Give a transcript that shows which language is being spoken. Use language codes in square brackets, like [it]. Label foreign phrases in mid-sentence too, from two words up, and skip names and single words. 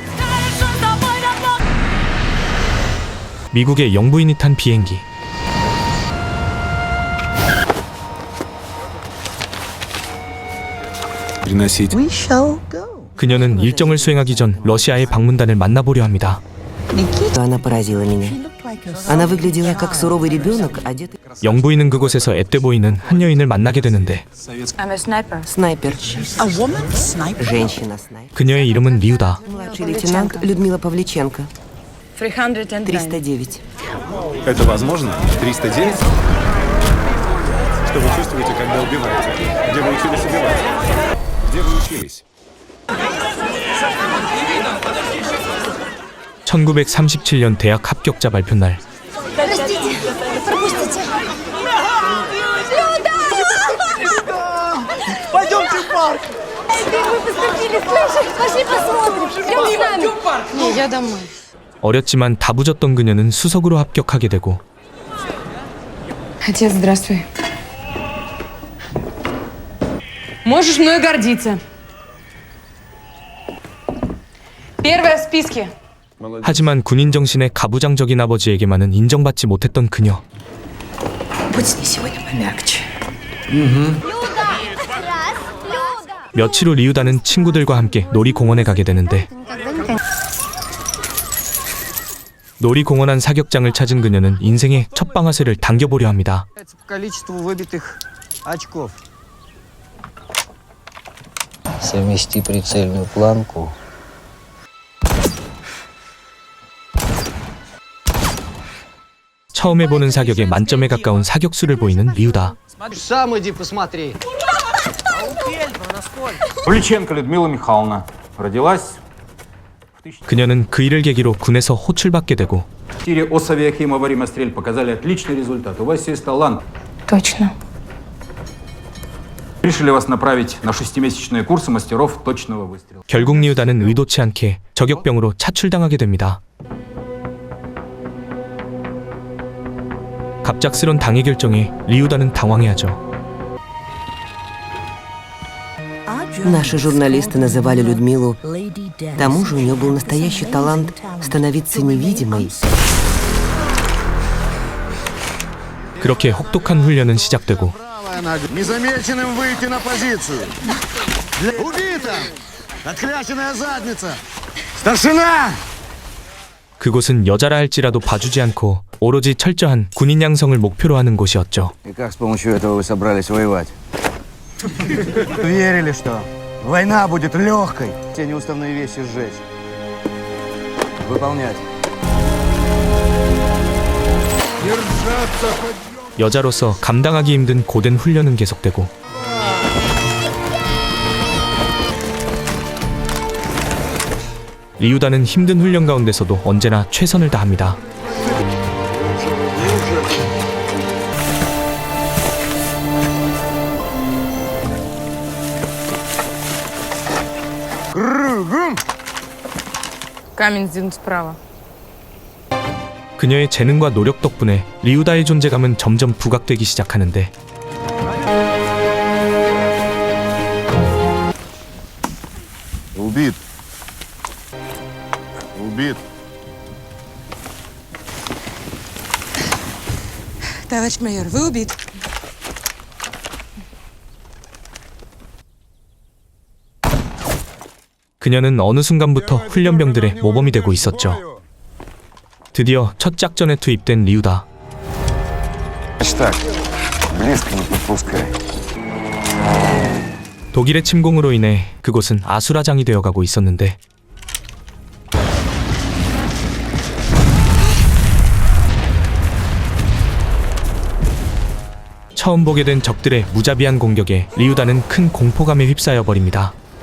[ko] 미국의 영부인이 탄 비행기. 그녀는 일정을 수행하기 전 러시아의 방문단을 만나보려 합니다. [ru] Она поразила меня. Она выглядела как суровый ребенок, одетый... [ko] 영부인은 그곳에서 앳돼 보이는 한 여인을 만나게 되는데 [ru] Снайпер. Женщина-снайпер. [ko] 그녀의 이름은 리우다. [ru] Младший лейтенант Людмила Павличенко. 309. Это возможно? 309? Что вы чувствуете, когда убиваете? Где вы учились убивать? Где вы учились? [ko] 1937년 대학 합격자 발표 날. [ru] Пойдемте в парк! Не, я домой. [ko] 어렸지만 다부졌던 그녀는 수석으로 합격하게 되고 [ru] Отец, здравствуй. Можешь мной гордиться. Первая в списке. [ko] 하지만 군인 정신의 가부장적인 아버지에게만은 인정받지 못했던 그녀. [ru] Будь с ней сегодня помягче. [ko] 며칠 후 리우다는 친구들과 함께 놀이공원에 가게 되는데 놀이공원 안 사격장을 찾은 그녀는 인생의 첫 방아쇠를 당겨보려 합니다. [ru] По количеству выбитых очков. Совмести прицельную планку. [ko] 처음 해보는 사격에 만점에 가까운 사격수를 보이는 리우다. [ru] Сам иди посмотри. Павличенко Людмила Михайловна. Родилась [ko] 그녀는 그 일을 계기로 군에서 호출받게 되고 [ru] в тире Осавиахима во время стрель показали отличный результат. У вас есть талант. Точно. Решили вас направить на 6-месячные курсы мастеров точного выстрела. [ko] 결국 리우다는 의도치 않게 저격병으로 차출당하게 됩니다. 갑작스런 당의 결정에 리우다는 당황해하죠. [ru] Наши журналисты называли Людмилу. К тому же у нее был настоящий талант становиться невидимой. [ko] 그렇게 혹독한 훈련은 시작되고 [ru] Незамеченным выйти на позицию. Убита! Отхляченная задница! Старшина! [ko] 그곳은 여자라 할지라도 봐주지 않고 오로지 철저한 군인 양성을 목표로 하는 곳이었죠. [ru] И как с помощью этого вы собрались воевать? Верили, что война будет легкой. Все неуставные вещи сжечь. Выполнять. [ko] 여자로서 감당하기 힘든 고된 훈련은 계속되고 리우다는 힘든 훈련 가운데서도 언제나 최선을 다합니다. [ru] Камень сдвинут справа. [ko] 그녀의 재능과 노력 덕분에 리우다의 존재감은 점점 부각되기 시작하는데 [ru] Убит. Убит. Товарищ майор, вы убит. [ko] 그녀는 어느 순간부터 훈련병들의 모범이 되고 있었죠. 드디어 첫 작전에 투입된 리우다. 독일의 침공으로 인해 그곳은 아수라장이 되어가고 있었는데 처음 보게 된 적들의 무자비한 공격에 리우다는 큰 공포감에 휩싸여 버립니다.